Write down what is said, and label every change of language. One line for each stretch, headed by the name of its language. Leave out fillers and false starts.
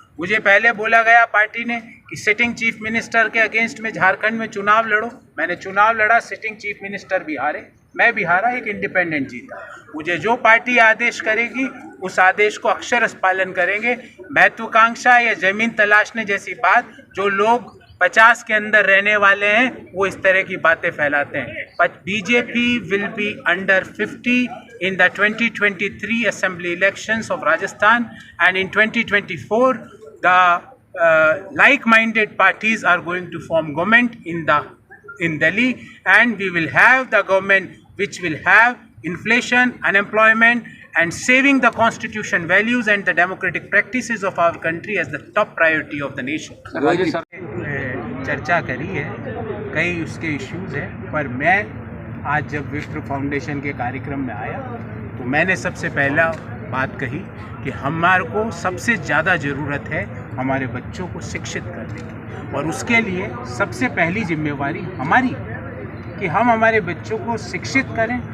Hindi: मुझे पहले बोला गया पार्टी ने कि सिटिंग चीफ मिनिस्टर के अगेंस्ट में झारखंड में चुनाव लड़ो। मैंने चुनाव लड़ा, सिटिंग चीफ मिनिस्टर भी हारे। मैं भी हारा, एक इंडिपेंडेंट जीता। मुझे जो पार्टी आदेश करेगी उस आदेश को अक्षरशः पालन करेंगे। महत्वाकांक्षा या ज़मीन तलाशने जैसी बात, जो लोग 50 के अंदर रहने वाले हैं वो इस तरह की बातें फैलाते हैं।
English: But BJP will be under 50 in the 2023 assembly elections of Rajasthan, and in 2024 the like-minded parties are going to form government in Delhi, and we will have the government which will have inflation, unemployment, and saving the constitution values and the democratic practices of our country as the top priority of the nation.
Hindi: चर्चा करी है, कई उसके issues हैं, पर मैं आज जब विप्र फाउंडेशन के कार्यक्रम में आया तो मैंने सबसे पहला बात कही कि हमारे को सबसे ज़्यादा ज़रूरत है हमारे बच्चों को शिक्षित करने की, और उसके लिए सबसे पहली जिम्मेवारी हमारी कि हम हमारे बच्चों को शिक्षित करें।